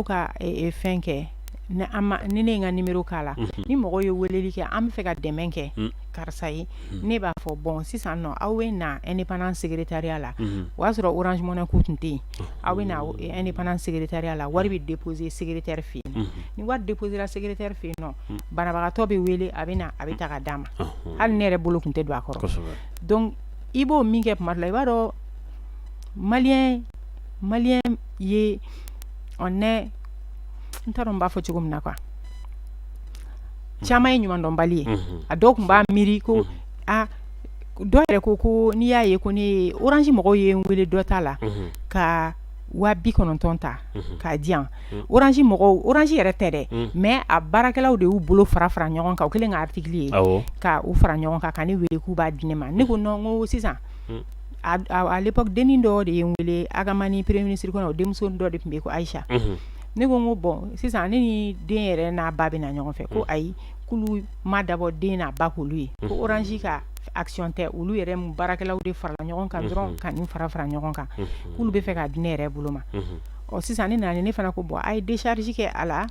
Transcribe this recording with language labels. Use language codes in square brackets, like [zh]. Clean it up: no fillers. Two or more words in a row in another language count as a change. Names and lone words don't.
[bm] ka fɛn kɛ ni ne ye n ka numéro k'a la ni mɔgɔ ye weleli kɛ an bɛ fɛ ka dɛmɛ kɛ karisa ye ne b'a fɔ bon sisan nɔ aw bɛ na indépendance secrétariat la o y'a sɔrɔ Orange Money ko tun tɛ yen aw bɛ na indépendance secrétariat la wari bɛ déposer secrétaire fɛ yen ni wari déposer la secrétaire fɛ yen nɔ banabagatɔ bɛ wele a bɛ na a bɛ ta ka d'a ma hali ne yɛrɛ bolo tun tɛ don a kɔrɔ donc i b'o min kɛ tuma dɔ la i b'a dɔn maliyɛn ye [fr] on est [bm] n t'a dɔn n b'a fɔ cogo min na quoi caman ye ɲumandɔnbali ye a dɔw tun b'a miiri ko dɔw yɛrɛ ko n'i y'a ye ko ne Orange mɔgɔw ye n wele dɔ ta la ka 90 ta k'a di yan Orange yɛrɛ tɛ dɛ mais a baarakɛlaw de y'u bolo fara ɲɔgɔn kan u kɛlen ka article ye ka u fara ɲɔgɔn kan ka ne wele k'u b'a di ne ma ne ko non ko sisan [fr] à l'époque [bm] denin dɔ de ye n wele Agamani [fr] premier ministre [bm] kɔnɔ o denmuso dɔ de tun bɛ yen ko Aïcha ne ko bon sisan ne ni den yɛrɛ n'a ba bɛ na ɲɔgɔn fɛ ko ayi k'olu ma dabɔ den n'a ba k'olu ye ko Orange ka action tɛ olu yɛrɛ baarakɛlaw de farala ɲɔgɔn kan dɔrɔn ka nin fara ɲɔgɔn kan k'olu bɛ fɛ k'a di ne yɛrɛ bolo ma sisan ne nana ne fana ko bon a ye décharge kɛ a la